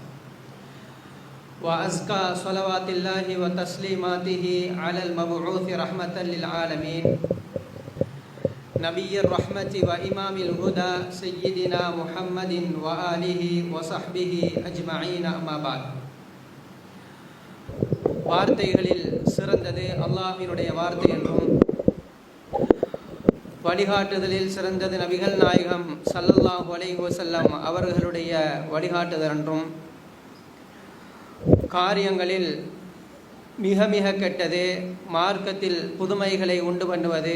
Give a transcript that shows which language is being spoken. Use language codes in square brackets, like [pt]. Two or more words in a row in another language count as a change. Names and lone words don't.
[ar] وأزكى صلوات الله وتسليماته على المبعوث رحمة للعالمين نبي الرحمة وإمام الهدى سيدنا محمد وآله وصحبه أجمعين أما بعد. [ta] வார்த்தைகளில் சிறந்தது அல்லாஹ்வினுடைய வார்த்தை என்றும், வழிகாட்டுதலில் சிறந்தது நபிகள் நாயகம் [ar] صلى الله عليه وسلم [ta] அவர்களுடைய வழிகாட்டுதல் என்றும், காரியங்களில் மிக மிக கெட்டது மார்க்கத்தில் புதுமைகளை உண்டு பண்ணுவது.